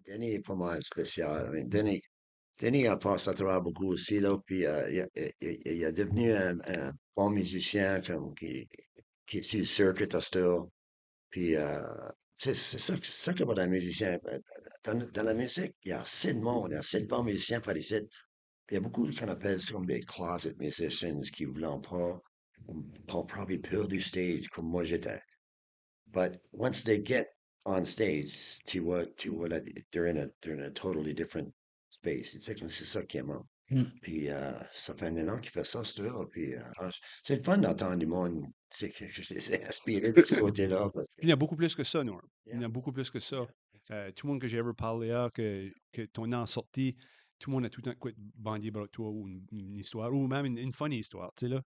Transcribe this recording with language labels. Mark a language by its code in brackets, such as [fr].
[fr] Denis est pas mal spécial. [en] I mean, [fr] Denis a passé à travers beaucoup aussi, là, puis il est devenu un bon musicien qui est sur le circuit à cette heure. Puis, c'est ça que pour un musicien. Dans la musique, il y a assez de monde, il y a assez de bons musiciens par ici. Il y a beaucoup qu'on appelle ça comme des [en] closet musicians [fr] qui ne veulent pas, ont probably peur du stage comme moi j'étais. [en] But once they get on stage, là, they're in a totally different space. [fr] Tu sais, comme c'est ça qui est bon. Hmm. Puis ça fait un an qu'il fait ça, c'est là. Puis c'est le fun d'entendre du monde. Tu sais, que je les ai inspirés de ce côté-là. Parce que, Puis il y a beaucoup plus que ça, Norm. Il y en yeah, a beaucoup plus que ça. yeah, Tout le monde que j'ai ever parlé à, que ton nom est sorti, tout le monde a tout le temps quoi bandier avec toi ou une histoire, ou même une funny histoire, tu sais, là.